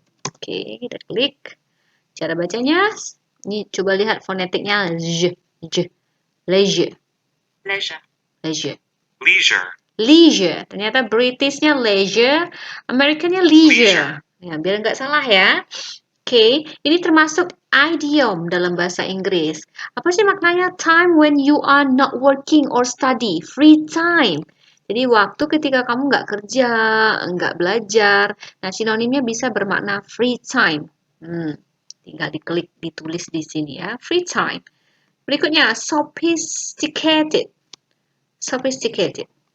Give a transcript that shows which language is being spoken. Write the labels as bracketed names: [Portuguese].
[Indonesian] Oke, kita klik. Cara bacanya, ini coba lihat fonetiknya, leisure, [English] Leisure. leisure, Leisure. [Indonesian] leisure. Ternyata Britishnya leisure, Americannya leisure. Ya, biar nggak salah ya. Oke, ini termasuk idiom dalam bahasa Inggris. Apa sih maknanya? [English] Time when you are not working or study, free time. [Indonesian] Jadi waktu ketika kamu nggak kerja, nggak belajar. Nah, sinonimnya bisa bermakna free time. Tinggal diklik, ditulis di sini ya, free time. [English] Berikutnya, sophisticated. Sophisticated.